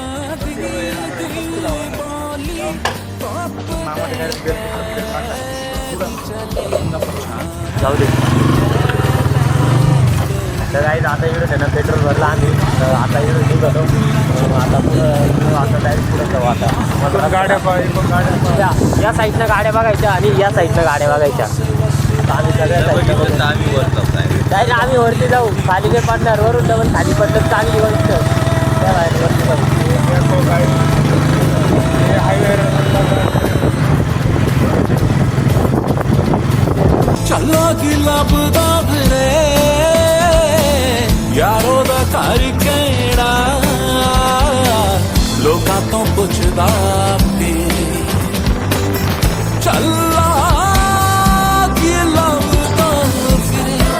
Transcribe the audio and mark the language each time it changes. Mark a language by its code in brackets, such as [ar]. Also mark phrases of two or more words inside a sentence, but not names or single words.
[mr] जाऊ दे तर काही आता इकडे त्यांना पेट्रोल भरला आम्ही आता इकडे निघतो आता पुढं आता डायरेक्ट पुढे जाऊ आता गाड्या या साईडनं गाड्या बघायच्या आणि या साईडनं गाड्या बघायच्या आता आम्ही सगळ्या साईडनं डायरेक्ट आम्ही वरती जाऊ खाली नाही पडणार वरून डबल खाली पडलं चांगली वरती त्या बाहेर वरती जाऊ [pa] ਚੱਲਾ ਕੀ ਲੱਭਦਾ ਫਿਰੇ ਯਾਰੋ ਦਾ ਘਰ ਕਿਹੜਾ ਲੋਕਾਂ ਤੋਂ ਪੁੱਛਦਾ ਫਿਰੇ ਚੱਲਾ ਕੀ ਲੱਭਦਾ ਫਿਰੇ